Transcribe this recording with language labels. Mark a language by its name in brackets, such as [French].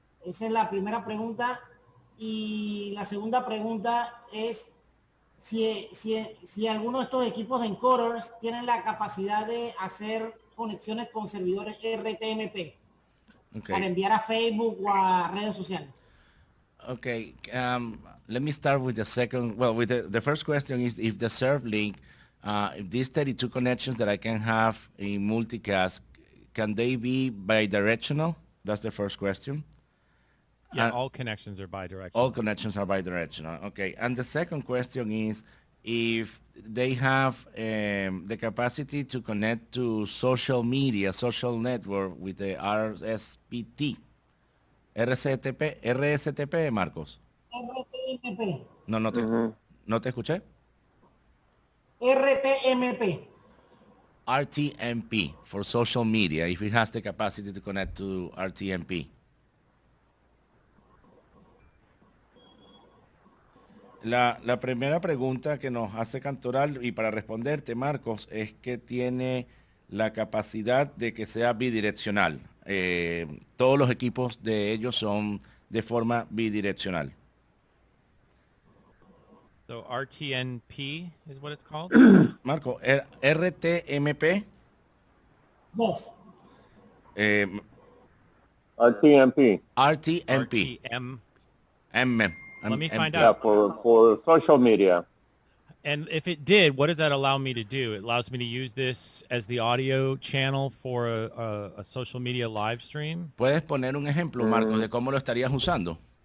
[Spanish] Esa es la primera pregunta. Y la segunda pregunta es si alguno de estos equipos de encoders tienen la capacidad de hacer conexiones con servidores RTMP para enviar a Facebook o a redes sociales. [English] Okay, let me start with the second. Well, with the first question is if the serve link, if these 32 connections that I can have in multicast, can they be bidirectional? That's the first question. Yeah, all connections are bidirectional. All connections are bidirectional. Okay, and the second question is if they have the capacity to connect to social media, social network with the RSPT. RSTP, Marcos. RTMP. [Spanish] No te escuché. [English] RTMP. RTMP for social media, if it has the capacity to connect to RTMP. [Spanish] La primera pregunta que nos hace Cantoral, y para responderte, Marcos, es que tiene la capacidad de que sea bidireccional. Todos los equipos de ellos son de forma bidireccional. [English] So RTNP is what it's called? Marco, RTMP. Yes. RTMP. RTMP. Let me find Yeah, out. for social media. And if it did, what does that allow me to do? It allows me to use this as the audio channel for a social media live stream. [Spanish] ¿Puedes poner un ejemplo, Marcos, de cómo lo estarías usando?